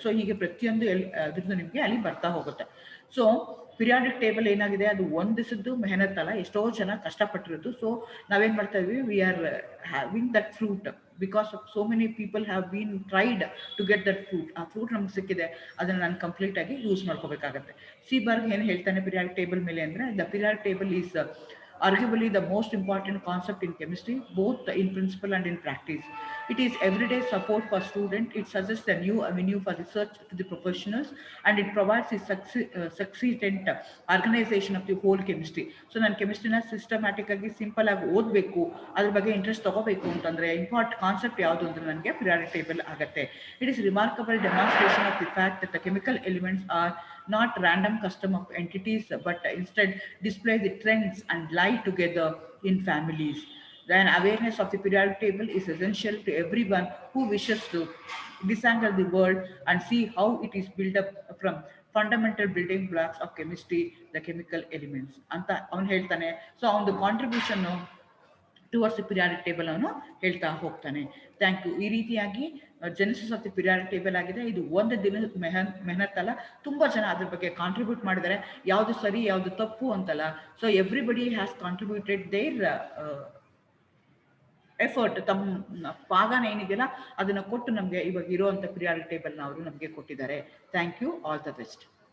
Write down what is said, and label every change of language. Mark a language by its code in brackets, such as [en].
[kn] So ಹೀಗೆ ಪ್ರತಿಯೊಂದು ಅದ್ರದ್ದು ನಿಮಗೆ ಅಲ್ಲಿ ಬರ್ತಾ ಹೋಗುತ್ತೆ. ಸೊ ಪಿರಿಯಾಡಿಕ್ ಟೇಬಲ್ ಏನಾಗಿದೆ, ಅದು ಒಂದು ದಿವಸದ್ದು ಮೆಹನತ್ತಲ್ಲ, ಎಷ್ಟೋ ಜನ ಕಷ್ಟಪಟ್ಟಿರೋದು. ಸೊ ನಾವೇನು ಮಾಡ್ತಾ ಇದ್ವಿ, [en] We are having that fruit because of so many people have been tried to get that fruit. [kn] ಆ ಫ್ರೂಟ್ ನಮ್ಗೆ ಸಿಕ್ಕಿದೆ, ಅದನ್ನು ನಾನು ಕಂಪ್ಲೀಟ್ ಆಗಿ ಯೂಸ್ ಮಾಡ್ಕೋಬೇಕಾಗತ್ತೆ. ಸೀಬರ್ಗ್ ಏನು ಹೇಳ್ತಾನೆ ಪಿರಿಯಾಡಿಕ್ ಟೇಬಲ್ ಮೇಲೆ ಅಂದರೆ, [en] The periodic table is arguably the most important concept in chemistry, both in principle and in practice. It is everyday support for students. It suggests a new avenue for research to the professionals, and it provides a succinct organization of the whole chemistry. [kn] So ನಾನು ಕೆಮಿಸ್ಟ್ರಿನ systematic ಆಗಿ simple ಆಗಿ ಓದಬೇಕು, ಅದ್ರ ಬಗ್ಗೆ interest ತಗೋಬೇಕು ಅಂತಂದ್ರೆ concept ಯಾವುದು ಅಂದ್ರೆ ನನಗೆ ಪಿರಿಯಾಡಿಕ್ ಟೇಬಲ್ ಆಗುತ್ತೆ. [en] It is remarkable demonstration of the fact that the chemical elements are not random custom of entities, but instead display the trends and lie together in families. Then awareness of the periodic table is essential to everyone who wishes to disentangle the world and see how it is built up from fundamental building blocks of chemistry, the chemical elements. [kn] ಅಂತ ಅವನು ಹೇಳ್ತಾನೆ. So ಅವನದು contribution towards the periodic table ಅವನು ಹೇಳ್ತಾ ಹೋಗ್ತಾನೆ. Thank you. ಈ ರೀತಿಯಾಗಿ Genesis of the periodic table ಆಗಿದೆ. ಇದು ಒಂದು ದಿನದ ಮೆಹನತ್ ಅಲ್ಲ, ತುಂಬ ಜನ ಅದ್ರ ಬಗ್ಗೆ ಕಾಂಟ್ರಿಬ್ಯೂಟ್ ಮಾಡಿದ್ದಾರೆ. ಯಾವುದು ಸರಿ ಯಾವುದು ತಪ್ಪು ಅಂತಲ್ಲ. [en] so everybody has contributed their effort, [kn] ತಮ್ಮ ಪಾಗನ ಏನಿದೆಯಲ್ಲ ಅದನ್ನು ಕೊಟ್ಟು ನಮಗೆ ಇವಾಗ ಇರುವಂಥ ಪಿರಿಯಾಡಿಕ್ ಟೇಬಲ್ನ ಅವರು ನಮಗೆ ಕೊಟ್ಟಿದ್ದಾರೆ. [en] Thank you. All the best.